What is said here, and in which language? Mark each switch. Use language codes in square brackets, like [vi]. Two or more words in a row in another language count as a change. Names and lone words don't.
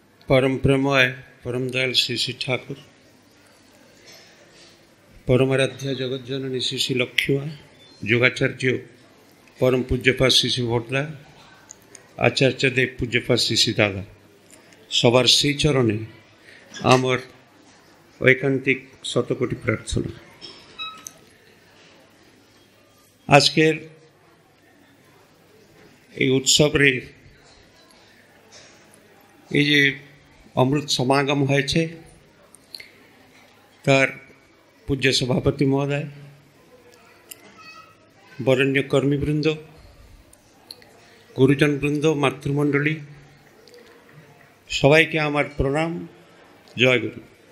[bn] পরম প্রেমময় পরম দয়াল শ্রী শ্রী ঠাকুর পরমারাধ্যা জগৎ জননী শ্রী শ্রী লক্ষ্মা যোগাচার্য পরম পূজ্যপাদ শ্রী শ্রী ভোটলা আচার্য দেব পূজ্যপাদ শ্রী শ্রী দাদা সবার শ্রী চরণে আমার ঐকান্তিক শতকোটি প্রার্থনা। आजकेर এই উৎসবের এই যে অমৃত সমাগম হয়েছে তার পূজ্য সভাপতি মহোদয়, বরেণ্য কর্মীবৃন্দ, গুরুজনবৃন্দ, মাতৃমণ্ডলী সবাইকে আমার প্রণাম, জয় গুরু।